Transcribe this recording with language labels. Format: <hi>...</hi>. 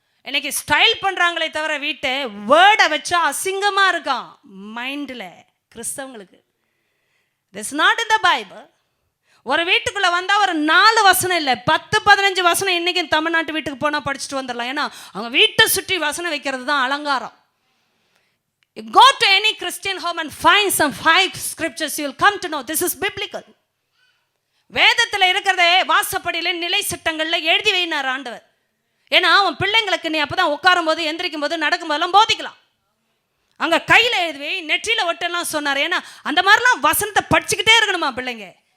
<ta>இன்னைக்கு ஸ்டைல் பண்ணுறாங்களே தவிர வீட்டை வேர்டை வச்சா அசிங்கமாக இருக்கான் மைண்டில் கிறிஸ்தவங்களுக்கு.</ta> <en>This not in the Bible.</en> <ta>ஒரு வீட்டுக்குள்ளே வந்தால் ஒரு 4 வசனம் இல்லை 10-15 வசனம் இன்றைக்கும் தமிழ்நாட்டு வீட்டுக்கு போனால் படிச்சுட்டு வந்துடலாம். ஏன்னா அவங்க வீட்டை சுற்றி வசனம் வைக்கிறது தான் அலங்காரம்.</ta> <en>You go to any Christian home and find some 5 scriptures, you will come to know this is biblical.</en> <ta>வேதத்தில் இருக்கிறதே வாசப்படியில் நிலை சட்டங்களில் எழுதி வைனார் ஆண்டவர். ஏன்னா அவன் பிள்ளைங்களுக்கு நீ அப்போ தான் உட்காரும் போது எந்திரிக்கும் போது நடக்கும்போதெல்லாம் போதிக்கலாம். அங்கே கையில் எழுதி நெற்றியில் ஒட்டெல்லாம் சொன்னார். ஏன்னா அந்த மாதிரிலாம் வசனத்தை படிச்சுக்கிட்டே இருக்கணுமா பிள்ளைங்க.</ta>